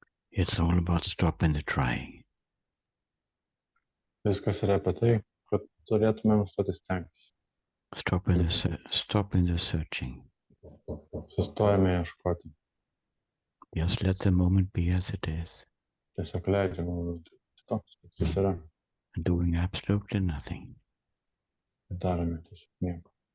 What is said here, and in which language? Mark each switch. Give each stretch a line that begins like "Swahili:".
English: It's all about stopping the trying.
Lithuanian: Viskas yra apie tai, kad turėtume nustoti stengtis.
English: Stopping the searching.
Lithuanian: Sustojame ieškoti.
English: Just let the moment be as it is.
Lithuanian: Tiesiog leidžiame momentui toks, koks jis yra.
English: Doing absolutely nothing.
Lithuanian: Darome tiesiog nieko.